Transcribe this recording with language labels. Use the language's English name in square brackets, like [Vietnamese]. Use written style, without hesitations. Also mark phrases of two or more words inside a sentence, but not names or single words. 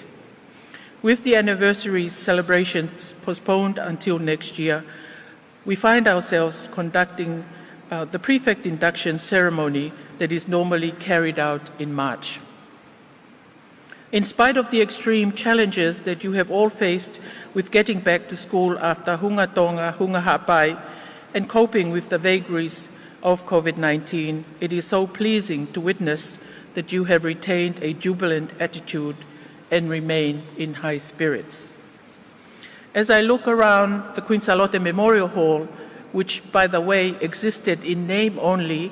[English] With the anniversary celebrations postponed until next year, we find ourselves conducting the prefect induction ceremony that is normally carried out in March. In spite of the extreme challenges that you have all faced with getting back to school after hunga tonga, hunga hapai, and coping with the vagaries of COVID-19, it is so pleasing to witness that you have retained a jubilant attitude and remain in high spirits. As I look around the Queen Salote Memorial Hall, which, by the way, existed in name only